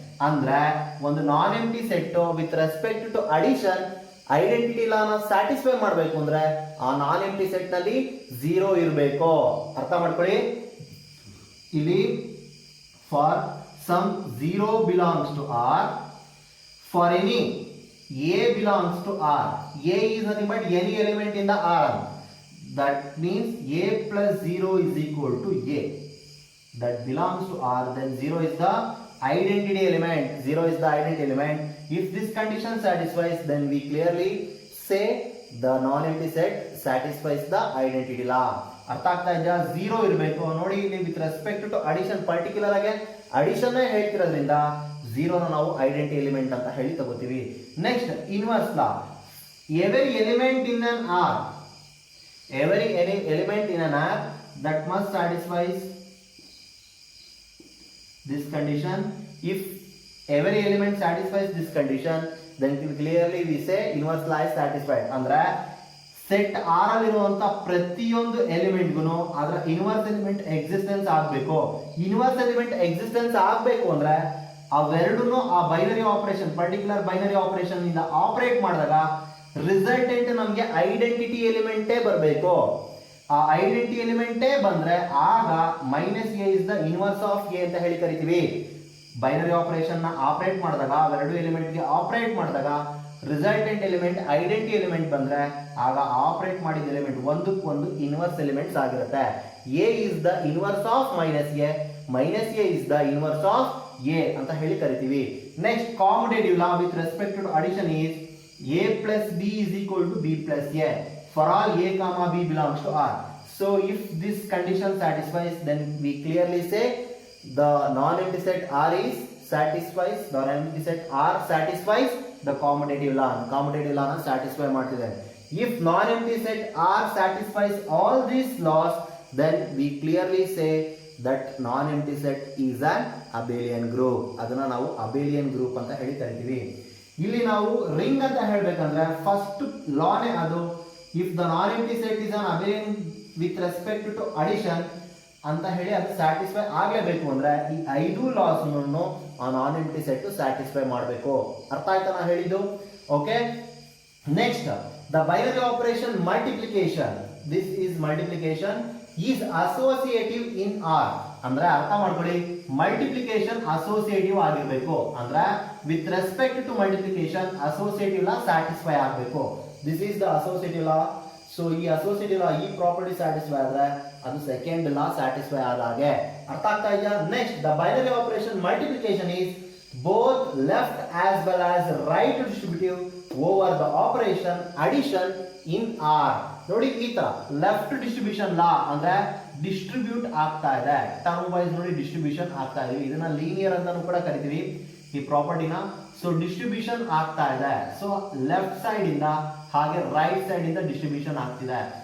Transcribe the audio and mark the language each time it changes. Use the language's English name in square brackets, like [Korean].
[Kannada] ಅಂದ್ರೆ ಒಂದು ನಾನ್ empty set with respect to addition identity ಲಾನ satisfy ಮಾಡಬೇಕು ಅಂದ್ರೆ ಆ ನಾನ್ ಎಂಪ್ಟಿ ಸೆಟ್ ನಲ್ಲಿ 0 ಇರಬೇಕು. ಅರ್ಥ ಮಾಡ್ಕೊಳ್ಳಿ. [English] ಇಲ್ಲಿ for some 0 belongs to R, for any A belongs to R. A is nothing but any element in the R. That means A plus 0 is equal to A. That belongs to R. Then 0 is the identity element. 0 is the identity element. If this condition satisfies, then we clearly say the non-empty set satisfies the identity law. [Kannada] ಅರ್ಥ ಆಗ್ತಾ ಇದೆಯಾ? 0 ಇರಬೇಕು. ನೋಡಿ ಇಲ್ಲಿ with respect to addition particular ಆಗಿ addition ಹೇಳ್ತಿರೋದ್ರಿಂದ 0 ನ ನಾವು identity element ಅಂತ ಹೇಳಿ ತಗೋತೀವಿ. [English] Next inverse law. Every element in an R, every element in an R that must satisfies this condition. If every element satisfies this condition, then clearly we say inverse law is satisfied. [Kannada] ಅಂದ್ರೆ set R ಅಲ್ಲಿರುವಂತ ಪ್ರತಿಯೊಂದು element ಗುನು ಅದರ inverse element existence ಆಗಬೇಕು. Inverse element existence ಆಗಬೇಕು ಅಂದ್ರೆ ಅವೆರಡನ್ನು ಆ binary operation, particular binary operation ಇಂದ operate ಮಾಡಿದಾಗ ರಿಸಲ್ಟೆಂಟ್ ನಮಗೆ ಐಡೆಂಟಿಟಿ ಎಲಿಮೆಂಟೇ ಬರಬೇಕು. ಆ ಐಡೆಂಟಿಟಿ ಎಲಿಮೆಂಟೇ ಬಂದ್ರೆ ಆಗ [English] minus A is the inverse of A [Kannada] ಅಂತ ಹೇಳಿ ಕರಿತೀವಿ. ಬೈನರಿ ಆಪರೇಷನ್ ನ ಆಪರೇಟ್ ಮಾಡಿದಾಗ ಅವೆರಡು ಎಲಿಮೆಂಟ್ ಗೆ ಆಪರೇಟ್ ಮಾಡಿದಾಗ ರಿಸಲ್ಟೆಂಟ್ ಎಲಿಮೆಂಟ್ ಐಡೆಂಟಿಟಿ ಎಲಿಮೆಂಟ್ ಬಂದ್ರೆ ಆಗ ಆಪರೇಟ್ ಮಾಡಿದ ಎಲಿಮೆಂಟ್ ಒಂದಕ್ಕೊಂದು ಇನ್ವರ್ಸ್ ಎಲಿಮೆಂಟ್ಸ್ ಆಗಿರುತ್ತೆ. [English] A is the inverse of minus A, minus A is the inverse of A [Kannada] ಅಂತ ಹೇಳಿ ಕರಿತೀವಿ. [English] Next commutative law with respect to addition is A plus B is equal to B plus A for all A comma B belongs to R. So if this condition satisfies, then we clearly say the non-empty set R is satisfies, the non-empty set R satisfies the commutative law. Commutative law na satisfy ಮಾಡ್ತಿದೆ. If non-empty set R satisfies all these laws, then we clearly say that non-empty set is an abelian group. [Kannada] ಅದನ್ನ ನಾವು abelian group ಅಂತ ಹೇಳಿ ಕರಿತೀವಿ. ಇಲ್ಲಿ ನಾವು ring ಅಂತ ಹೇಳ್ಬೇಕಂದ್ರೆ ಫಸ್ಟ್ ಲಾನೇ ಅದು. [English] if the non empty set is an abelian with respect to addition [Kannada] ಅಂತ ಹೇಳಿ ಅದು ಸ್ಯಾಟಿಸ್ಫೈ ಆಗಲೇಬೇಕು ಅಂದ್ರೆ ಈ 5 ಲಾಸ್ ಅನ್ನು ಆ ನಾನ್ ಎಂಪ್ಟಿ ಸೆಟ್ ಸ್ಯಾಟಿಸ್ಫೈ ಮಾಡಬೇಕು. ಅರ್ಥ ಆಯ್ತಾ ನಾ ಹೇಳಿದ್ದು? Okay. [English] Next the binary operation multiplication. This is multiplication is associative in R. [Kannada] ಅಂದ್ರೆ ಅರ್ಥ ಮಾಡ್ಕೊಳ್ಳಿ, ಮಲ್ಟಿಪ್ಲಿಕೇಶನ್ ಅಸೋಸಿಯೇಟಿವ್ ಆಗಿರ್ಬೇಕು. ಅಂದ್ರೆ with respect to multiplication associative law satisfy ಆಗಬೇಕು. [English] This is the associative law. [Kannada] So ಈ ಅಸೋಸಿಯೇಟಿವ್ ಲಾ ಈ ಪ್ರಾಪರ್ಟಿ ಸ್ಯಾಟಿಸ್ಫೈ ಆದ್ರೆ ಅದು ಸೆಕೆಂಡ್ ಲಾ ಸ್ಯಾಟಿಸ್ಫೈ ಆದಾಗೆ. ಅರ್ಥ ಆಗ್ತಾ ಇದೆಯಾ? [English] Next the binary operation multiplication is both left as well as right distributive over the operation addition in R. [Kannada] ನೋಡಿ ಈ ತರ ಲೆಫ್ಟ್ ಡಿಸ್ಟ್ರಿಬ್ಯೂಷನ್ ಲಾ ಅಂದ್ರೆ ಡಿಸ್ಟ್ರಿಬ್ಯೂಟ್ ಆಗ್ತಾ ಇದೆ, ಟರ್ಮ್ ವೈಸ್ ನೋಡಿ ಡಿಸ್ಟ್ರಿಬ್ಯೂಷನ್ ಆಗ್ತಾ ಇದೆ. ಇದನ್ನ ಲೀನಿಯರ್ ಅಂತಾನೂ ಕೂಡ ಕರಿತೀವಿ ಈ ಪ್ರಾಪರ್ಟಿನ. ಸೊ ಡಿಸ್ಟ್ರಿಬ್ಯೂಷನ್ ಆಗ್ತಾ ಇದೆ. ಸೊ ಲೆಫ್ಟ್ ಸೈಡ್ ಇಂದ ಹಾಗೆ ರೈಟ್ ಸೈಡ್ ಇಂದ ಡಿಸ್ಟ್ರಿಬ್ಯೂಷನ್ ಆಗ್ತಿದೆ.